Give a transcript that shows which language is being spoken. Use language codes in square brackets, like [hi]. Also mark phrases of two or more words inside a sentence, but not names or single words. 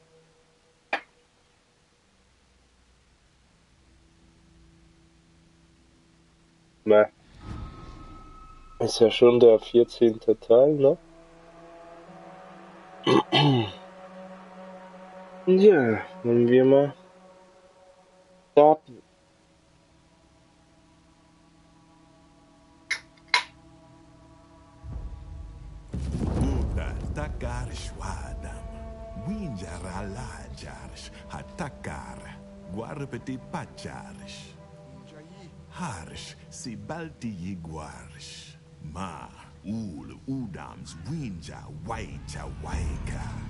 [de] Na, ist ja schon der 14. Teil, ne? Ja, wollen wir mal starten. Takarish wadam, winjaralajarish, hatakar, guarpeti pacharish, harish, si balti yiguarish, ma, ul, udams, winja, waita, waika,